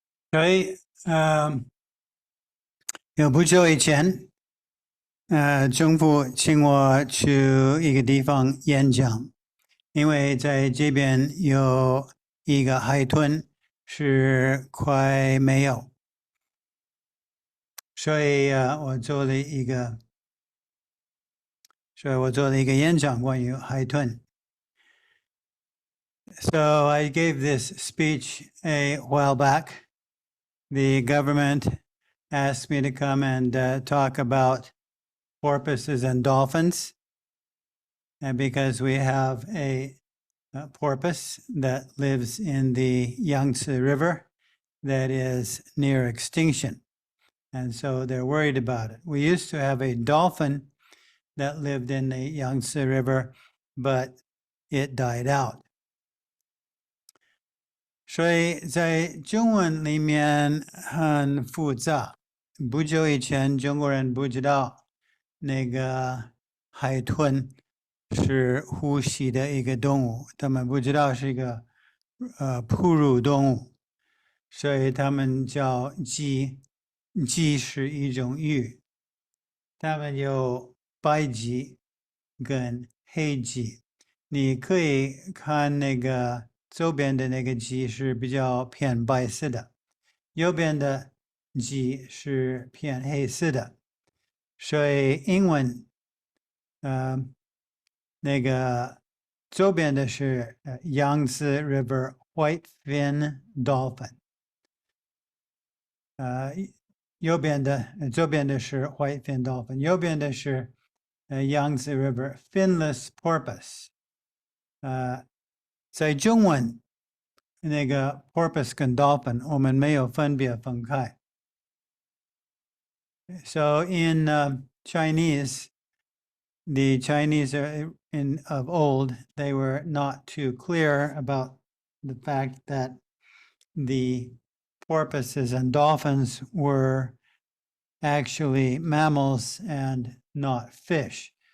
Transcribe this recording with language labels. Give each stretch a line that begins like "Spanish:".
Chinese: 所以，有不久以前，政府请我去一个地方演讲，因为在这边有一个海豚是快没有，所以我做了一个演讲关于海豚。
English: So I gave this speech a while back. The government asked me to come and talk about porpoises and dolphins, and because we have a porpoise that lives in the Yangtze River that is near extinction, and so they're worried about it. We used to have a dolphin that lived in the Yangtze River, but it died out.
Chinese: 所以在中文里面很复杂。不久以前，中国人不知道那个海豚是呼吸的一个动物，他们不知道是一个哺乳动物，所以他们叫鲫。鲫是一种鱼，它们有白鲫跟黑鲫。你可以看那个左边的那个鲫是比较偏白色的，右边的鲫是偏黑色的。所以英文，那个左边的是Yangtze River Whitefin Dolphin，左边的是 Whitefin Dolphin， 右边的是Yangtze River Finless Porpoise。在中文那个 porpoise 跟 dolphin 我们没有分别分开。
English: So in Chinese, the Chinese of old, they were not too clear about the fact that the porpoises and dolphins were actually mammals and not fish.